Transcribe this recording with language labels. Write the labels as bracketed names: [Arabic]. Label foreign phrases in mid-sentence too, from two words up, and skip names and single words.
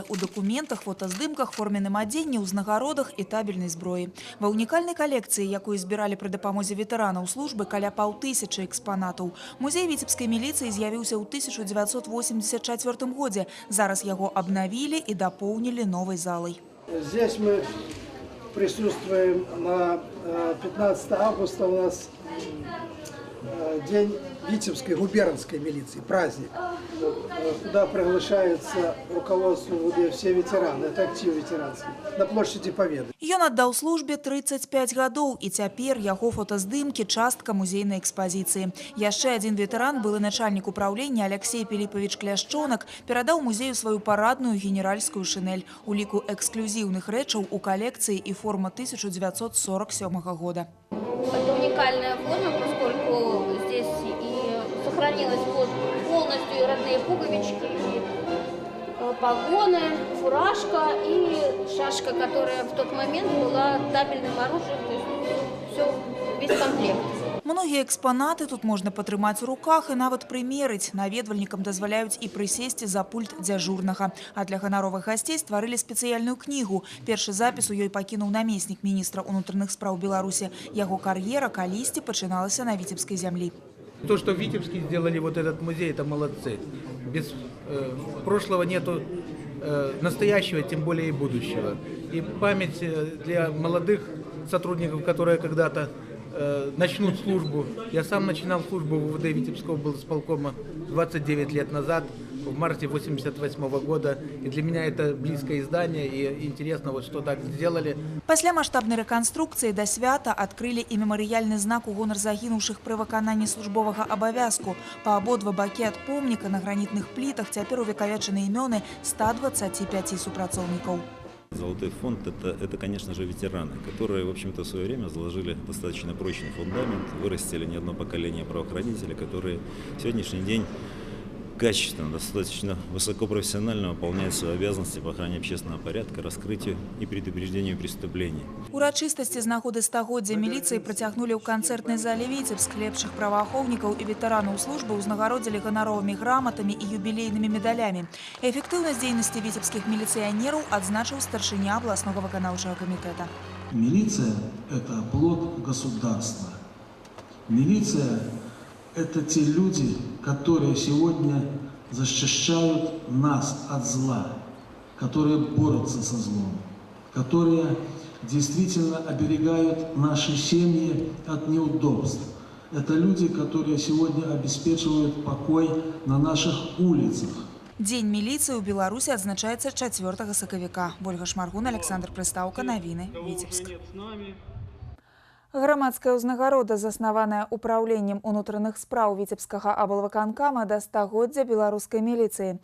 [Belarusian] У дакументах, фотаздымках, форменным адзенні, узнагародах і табельнай зброі. Ва ўнікальнай калекцыі, якую збіралі пры дапамозе ветэранаў службы, каля 500 экспанатаў. Музей віцебскай міліцыі з'явіўся ў 1984 годзе. Зараз яго абнавілі і дапоўнілі новай залай. [Russian] Здесь мы присутствуем на 15 августа. У нас день Витебской губернской милиции, праздник, куда приглашается руководство ВУД, все ветераны, это актив ветеранский, на площади Победы. [Belarusian] Ён аддаў службе 35 гадоў, і цяпер яго фотаздымкі частка музейнай экспазіцыі. Яшчэ адзін ветэран, былы начальнік управлення Алексей Пилипович Кляшчонак, перадаў музею сваю парадную генеральскую шинель. У ліку эксклюзіўных рэчаў у калекцыі і форма 1947 года. [Russian] Это уникальная форма, поскольку здесь и сохранилась полностью и родные пуговички, и погоны, фуражка и шашка, которая в тот момент была табельным оружием, то есть все, весь комплект. [Belarusian] Многія экспанаты тут можна патрымаць у руках і нават прымерыць. Наведвальнікам дазваляюць і прысесці за пульт дзяжурнага. А для ганаровых гасцей стварылі спецыяльную кнігу. Першы запіс у ёй пакінуў намеснік міністра ўнутраных спраў Беларусі. Яго кар'ера калісьці пачыналася на віцебскай зямлі. [Russian] То, что в Витебске сделали вот этот музей, это молодцы. Без прошлого нету настоящего, тем более и будущего. И память для молодых сотрудников, которые когда-то начнут службу. Я сам начинал службу в УВД Витебского облсполкома 29 лет назад, в марте 1988 года. И для меня это близкое издание, и интересно, вот что так сделали. [Belarusian] Пасля маштабнай рэканструкцыі да свята адкрылі і мемарыяльны знак у гонар загінуўшых пры выкананні службовага абавязку. Па абодва бакі ад помніка на гранітных плітах цяпер увекавечаны імёны 125 супрацоўнікаў. [Russian] Золотой фонд – это, конечно же, ветераны, которые, в общем-то, в свое время заложили достаточно прочный фундамент, вырастили не одно поколение правоохранителей, которые в сегодняшний день качественно, достаточно высокопрофессионально выполняют свои обязанности по охране общественного порядка, раскрытию и предупреждению преступлений. [Belarusian] Урачыстасці з нагоды стагоддзя міліцыі працягнулі ў канцэртнай зале Віцебск. Лепшых праваахоўнікаў і ветэранаў службы ўзнагародзілі ганаровымі граматамі і юбілейнымі медалямі. Эфектыўнасць дзейнасці віцебскіх міліцыянераў адзначыў старшыня абласнога выканаўчага камітэта. [Russian] Милиция – это плод государства. Милиция – это те люди, которые сегодня защищают нас от зла, которые борются со злом, которые действительно оберегают наши семьи от неудобств. Это люди, которые сегодня обеспечивают покой на наших улицах. [Belarusian] Дзень міліцыі ў Беларусі адзначаецца 4 сакавіка. Ольга Шмаргун, Александр Прыстаўка, навіны, Віцебск. Грамадская ўзнагарода, заснаваная ўпраўленнем унутраных спраў Віцебскага аблвыканкама да стагоддзя беларускай міліцыі.